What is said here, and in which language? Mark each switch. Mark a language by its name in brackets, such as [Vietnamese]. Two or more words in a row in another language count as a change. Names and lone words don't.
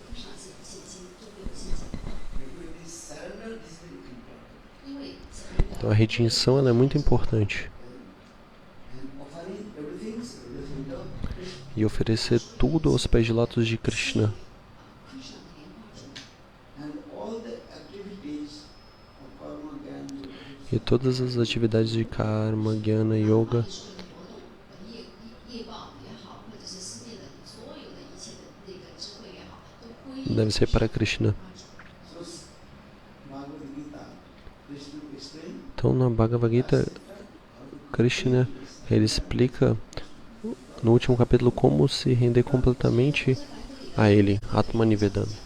[Portuguese] Então, a rendição ela é muito importante. E oferecer tudo aos pés de lótus de Krishna. E todas as atividades de karma, jnana, yoga, deve ser para Krishna. Então na Bhagavad Gita, Krishna ele explica no último capítulo como se render completamente a ele, [Sanskrit] आत्म निवेदन.